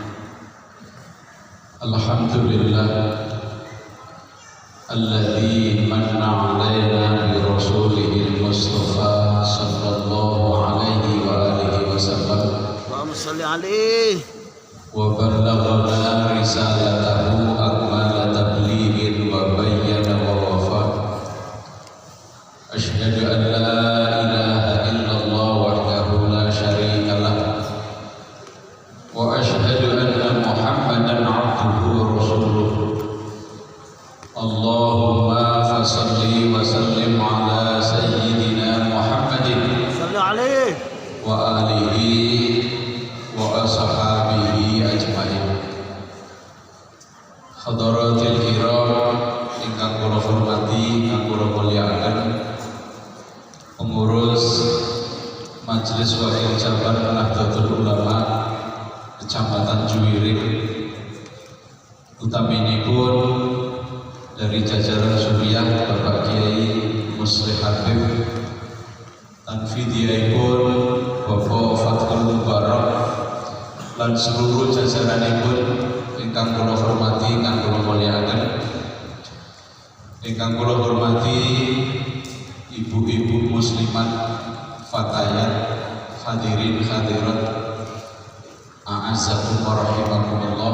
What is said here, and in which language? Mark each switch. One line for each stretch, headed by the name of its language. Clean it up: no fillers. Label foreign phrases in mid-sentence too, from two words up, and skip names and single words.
Arabic: الحمد لله الذي منّ علينا برسوله المصطفى صلى الله عليه وعلى آله وسلم. اللهم صل عليه وبلغنا رسالته أكمل تبليغ وبين ووفى. أشهد أن لا إله إلا الله وحده لا شريك له وأشهد أن محمدا عبده ورسوله. اللهم فصل وسلم على سيدنا محمد صل عليه وعلى آله وأصحابه أجمعين. حضرات الكرام
Javanese: ingkang kula hormati, ingkang kula mulyakaken pengurus Majelis Wakil Jabar Nahdlatul Ulama Kecamatan Juwiring, utaminipun dari jajaran Suriah Bapak Kiai Muslih Habib, tanfidiyaipun Bapak Fathul Mubarak lan seluruh jajaranipun ingkang kula hormati, ingkang kula mulyakaken, ingkang kula hormati ibu-ibu muslimat, fatayat,
Arabic: الحاضرين الحاضرات, أعزكم ورحمكم الله.